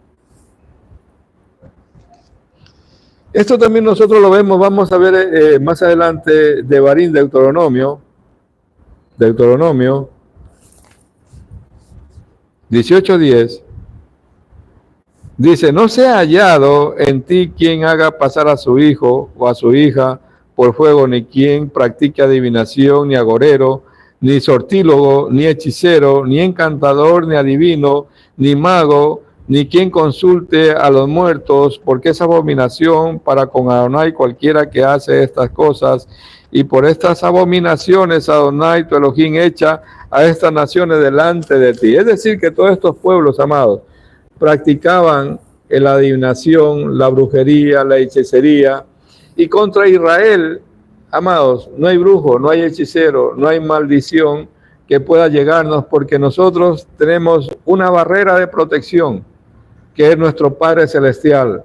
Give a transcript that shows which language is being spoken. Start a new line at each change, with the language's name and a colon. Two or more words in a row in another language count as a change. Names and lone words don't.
Spanish: Esto también nosotros lo vemos, vamos a ver más adelante, Devarim, Deuteronomio 18:10, dice, no sea hallado en ti quien haga pasar a su hijo o a su hija por fuego, ni quien practique adivinación, ni agorero, ni sortílogo, ni hechicero, ni encantador, ni adivino, ni mago, ni quien consulte a los muertos, porque es abominación para con Adonai cualquiera que hace estas cosas, y por estas abominaciones Adonai tu Elohim echa a estas naciones delante de ti. Es decir, que todos estos pueblos, amados, practicaban la adivinación, la brujería, la hechicería, y contra Israel, amados, no hay brujo, no hay hechicero, no hay maldición que pueda llegarnos, porque nosotros tenemos una barrera de protección, que es nuestro Padre Celestial.